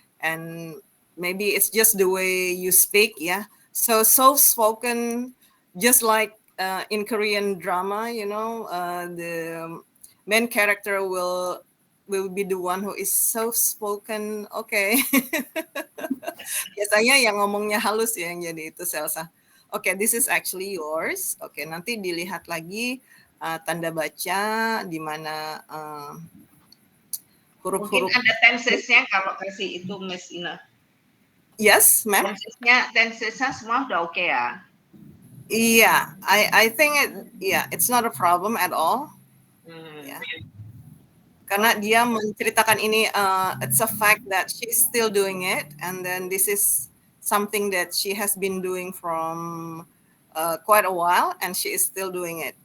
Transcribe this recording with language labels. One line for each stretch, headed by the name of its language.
English: And maybe it's just the way you speak, yeah. So soft spoken, just like in Korean drama, the main character will be the one who is soft spoken. Okay.
Indonesian: Biasanya yang ngomongnya halus ya yang jadi itu Selsa.
English: Oke, this is actually yours.
Indonesian: Oke, nanti dilihat lagi tanda baca di mana mungkin huruf-huruf. ada tensesnya kalau kasih itu Miss Ina.
English: Yes, ma'am.
Indonesian: Tensesnya semua udah oke ya.
English: Yeah, I think it's not a problem at all. Yeah.
Indonesian: Karena dia menceritakan ini,
English: it's a fact that she's still doing it, and then this is something that she has been doing from quite a while, and she is still doing it.